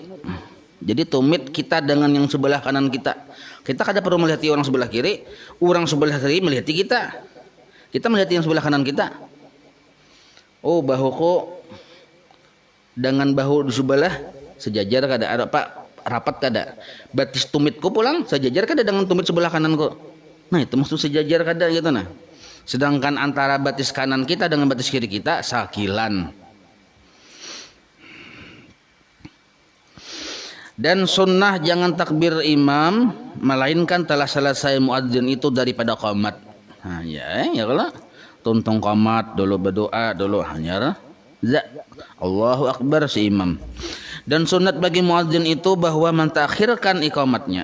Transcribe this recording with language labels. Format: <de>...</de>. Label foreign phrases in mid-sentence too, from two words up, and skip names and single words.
<id>Jadi tumit kita dengan yang sebelah kanan kita. Kita kada perlu melihat orang sebelah kiri, orang sebelah kiri melihat kita. Kita melihat yang sebelah kanan kita.</id> <bjn>Oh, bahuku dengan bahu di sebelah sejajar kada, ada Pak, rapat kada. Batis tumitku pulang sejajar kada dengan tumit sebelah kananku. Nah, itu maksud sejajar kada gitu nah. Sedangkan antara batis kanan kita dengan batis kiri kita sakilan.</bjn> <id>Dan sunnah jangan takbir imam melainkan telah selesai muadzin itu daripada qomat.</id> <bjn>Nah, ya kalau tuntung qomat dulu berdoa dulu hanya</bjn> <ar>Allahu Akbar</ar> <bjn>si imam.</bjn> <id>Dan sunat bagi muadzin itu bahwa mentakhirkan iqamatnya.</id>